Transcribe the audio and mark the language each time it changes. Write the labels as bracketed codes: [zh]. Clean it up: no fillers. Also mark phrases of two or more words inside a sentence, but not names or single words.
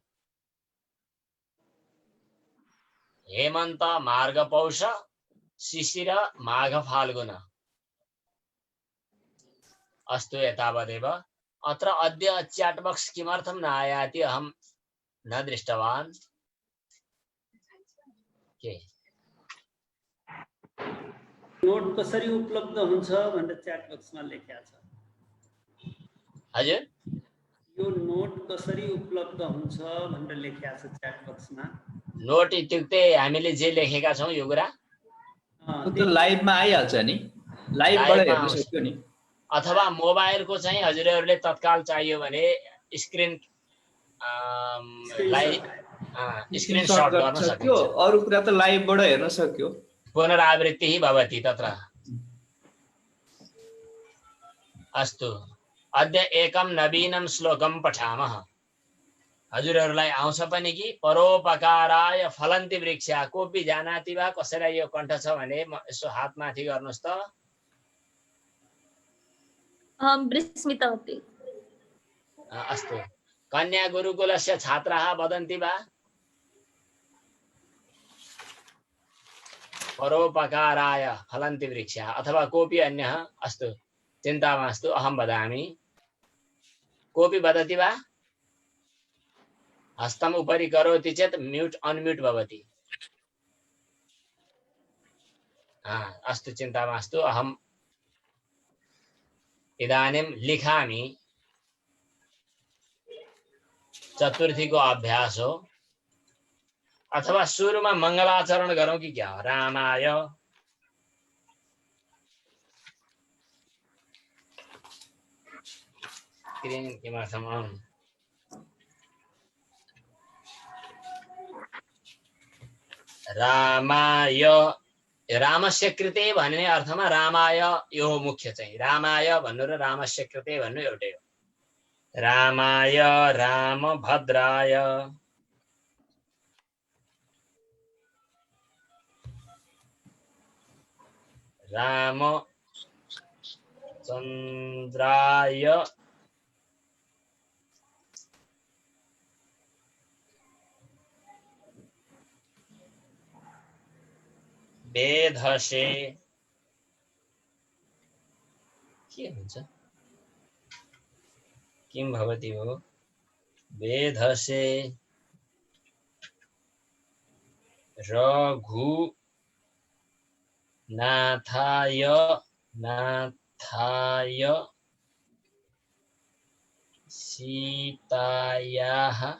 [sa] हेमंत मार्ग पौष शिशिर माघ फाल्गुन अस्तु एतावदेव अत्र अद्य [en] chat box [sa] किमर्थं न आयाति अहं न दृष्टवान् के [ne] नोट कसरी उपलब्ध हुन्छ भनेर [en] chat boxमा [ne] लेखेको छ हजुर यो नोट कसरी उपलब्ध हुन्छ भनेर लेखेको छ [en] chat boxमा [ne] नोट इत्युक्ते हामीले जे लेखेका छौं यो कुरा त्यो लाइभमा आइहाल्छ नि लाइभबाट हेर्न सक्यो नि अथवा मोबाइलको चाहिँ हजुरहरूले तत्काल चाहियो भने [en] screen screenshot [ne] गर्न सक्यो अरु कुरा त लाइभबाट हेर्न सक्यो [sa] पुनरावृत्तिः भवति तत्र अस्तु अद्य एकं नवीनं श्लोकं पठामः [ne] हजुरहरूलाई आउँछ पनि कि [sa] परोपकाराय फलन्ति वृक्षा कोपि जानाति वा [ne] कसैलाई यो कण्ठ छ भने यसो हात माथि गर्नुस् त [sa] अहं विस्मितवती अस्तु कन्या गुरुकुलस्य छात्राः वदन्ति वा परोपकाराय फलन्ति वृक्षा अथवा कोऽपि अन्यः अस्तु चिन्ता मास्तु अहं वदामि कोऽपि वदति वा हस्तम् उपरि करोति चेत् [en] mute unmute [sa] भवति अस्तु चिन्ता मास्तु अहम् इदानीं लिखामि [ne] चतुर्थीको अभ्यास हो अथवा सुरुमा मंगलाचरण गरौं कि क्या रामाय स्क्रिन [sa] किमर्थम् रामाय रामस्य कृते [ne] भन्ने अर्थमा रामाय यो मुख्य चाहिँ रामाय भन्नु र [sa] रामस्य कृते [ne] भन्नु एउटै हो रामाय रामभद्राय [sa] रामचन्द्राय वेधसे [ne] के हुन्छ [sa] किं भवति भो वेधसे रघुनाथाय नाथाय सीतायाः